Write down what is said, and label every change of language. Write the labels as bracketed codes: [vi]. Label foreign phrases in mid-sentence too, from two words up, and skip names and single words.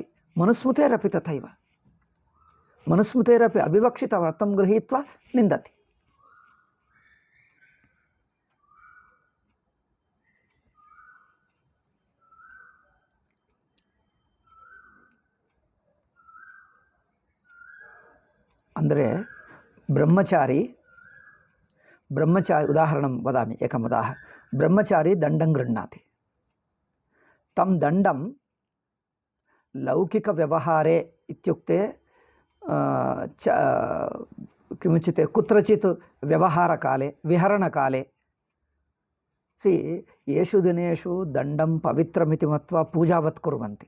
[sa] मनुस्मृतेरपि तथैव, मनुस्मृतेरपि अविवक्षितार्थं गृहीत्वा निन्दति। [kn] ಅಂದರೆ ಬ್ರಹ್ಮಚಾರಿ [sa] ಉದಾहरणं वदामि, एकम् उदाहरणं। ब्रह्मचारी दण्डं गृह्णाति, तं दण्डं लौकिकव्यवहारे इत्युक्ते किमुच्यते कुत्रचित् व्यवहारकाले विहरणकाले येषु दिनेषु दण्डं पवित्रमिति मत्वा पूजावत् कुर्वन्ति।